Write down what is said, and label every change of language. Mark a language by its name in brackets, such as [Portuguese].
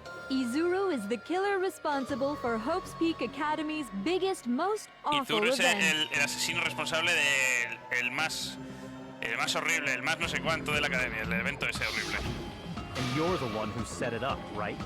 [English] Izuru is the killer responsible for Hope's Peak Academy's biggest, most awful [Spanish] Izuru es [English] event. [Spanish] el asesino responsable del más horrible, el más no sé cuánto de la academia, el evento ese horrible. [English] And you're the one who set it up, right?